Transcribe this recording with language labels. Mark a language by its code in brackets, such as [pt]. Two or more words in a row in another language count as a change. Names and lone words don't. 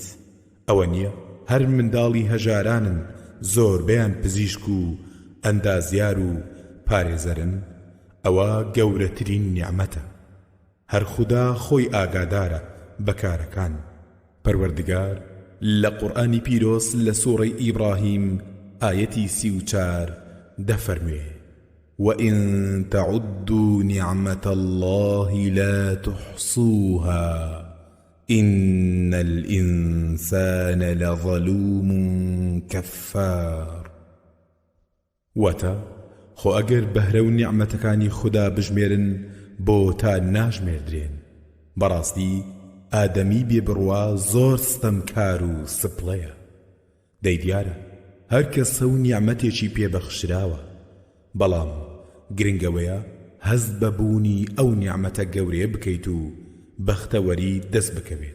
[ckb] ئەوە نییە هەر منداڵی هەژارانن زۆربەیان پزیشک و ئەندازیار و پارێزەرن. ئەوە گەورەترین نیعمەتە. هەر خودا خۆی ئاگادارە بەکارەکان. پەروەردگار لە قورئانی پیرۆز لە سوورەی ئیبراهیم ئایەتی 34 دەفەرموێ: [ar] وَإِن تَعُدُّوا نِعْمَةَ اللَّهِ لَا تُحْصُوهَا إِنَّ الْإِنسَانَ لَظَلُومٌ كَفَّارٌ. [ckb] واتە خۆ ئەگەر بەهرە و نیعمەتەکانی خوددا بژمێرن بۆ تا ناژمێردرێن. بەڕاستی ئادەمی بێبڕوا زۆر ستەمکار و سپڵەیە. دەی دیارە هەر کەسە و نیعمەتێکی پێبەخشراوە، بەڵام گرنگەوەیە هەز بەبوونی ئەو نیعمەتە گەورەیە بکەیت و بەختەوەری دەست بکەوێت.